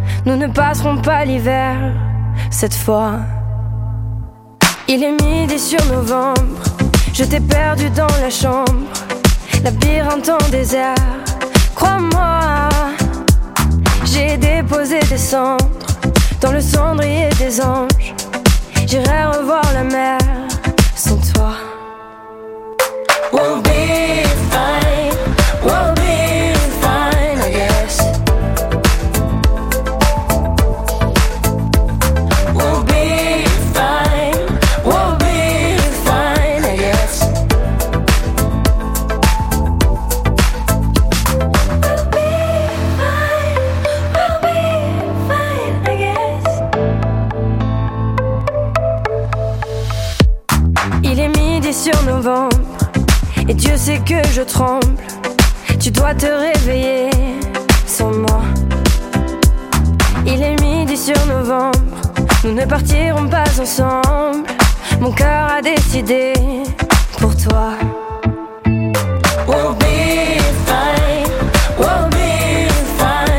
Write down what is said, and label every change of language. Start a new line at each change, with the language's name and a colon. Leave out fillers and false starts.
French: Nous ne passerons pas l'hiver cette fois. Il est midi sur novembre, je t'ai perdu dans la chambre, labyrinthe en désert, crois-moi. J'ai déposé des cendres dans le cendrier des anges. J'irai revoir la mer sans toi.
English: We'll be fine, we'll be fine, I guess. We'll be fine, we'll be fine, I guess. We'll be fine, we'll be fine, I guess.
French: Il est midi sur novembre et Dieu sait que je tremble. Tu dois te réveiller sans moi. Il est midi sur novembre, nous ne partirons pas ensemble. Mon cœur a décidé pour toi.
English: We'll be fine, we'll be fine.